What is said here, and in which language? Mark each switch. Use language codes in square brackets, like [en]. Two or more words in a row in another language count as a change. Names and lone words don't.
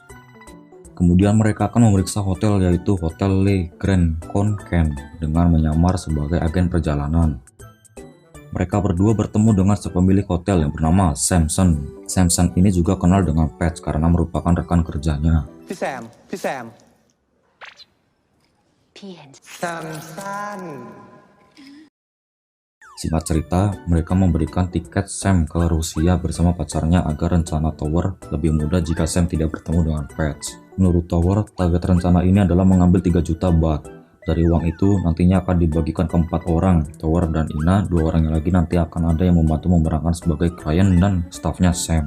[id] Kemudian mereka akan memeriksa hotel yaitu Hotel Le Grand Concan dengan menyamar sebagai agen perjalanan. Mereka berdua bertemu dengan sepemilik hotel yang bernama Samson. Samson ini juga kenal dengan Pets karena merupakan rekan kerjanya. [th] พี่แซม พี่แซม พี่เห็น สั้น [id] Singkat cerita, mereka memberikan tiket Sam ke Rusia bersama pacarnya agar rencana Tower lebih mudah jika Sam tidak bertemu dengan Pets. Menurut Tower, target rencana ini adalah mengambil 3 juta baht. Dari uang itu nantinya akan dibagikan ke 4 orang, Tower dan Ina, 2 orang yang lagi nanti akan ada yang membantu memerankan sebagai klien dan stafnya Sam.